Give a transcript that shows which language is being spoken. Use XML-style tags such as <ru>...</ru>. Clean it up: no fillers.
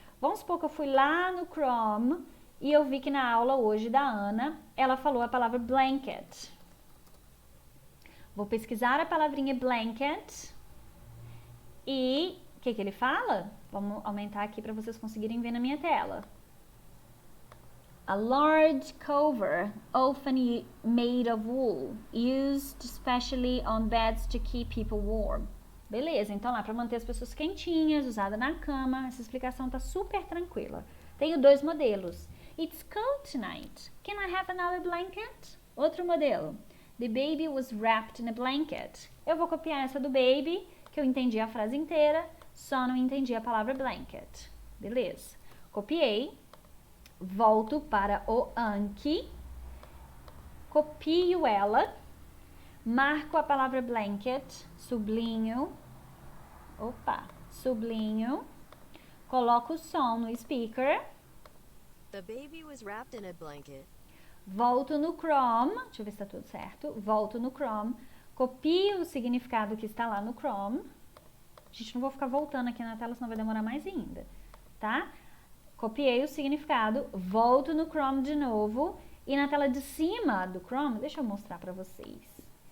<pt>Vamos supor que eu fui lá no Chrome e eu vi que na aula hoje da Ana, ela falou a palavra blanket. Vou pesquisar a palavrinha blanket e o que ele fala? Vamos aumentar aqui para vocês conseguirem ver na minha tela.</pt> <en>A large cover, often made of wool, used especially on beds to keep people warm.</en> <pt>Beleza, então lá para manter as pessoas quentinhas, usada na cama, essa explicação tá super tranquila. Tenho 2 modelos.</pt> <en>It's cold tonight. Can I have another blanket?</en> <pt>Outro modelo.</pt> <en>The baby was wrapped in a blanket.</en> <pt>Eu vou copiar essa do baby, que eu entendi a frase inteira, só não entendi a palavra blanket. Beleza. Copiei. Volto para o Anki, copio ela, marco a palavra blanket, sublinho, sublinho, coloco o som no speaker.</pt> <en>The baby was wrapped in a blanket.</en> <pt>Volto no Chrome, deixa eu ver se está tudo certo, volto no Chrome, copio o significado que está lá no Chrome. Gente, não vou ficar voltando aqui na tela, senão vai demorar mais ainda, tá? Copiei o significado, volto no Chrome de novo e na tela de cima do Chrome, deixa eu mostrar para vocês.</pt>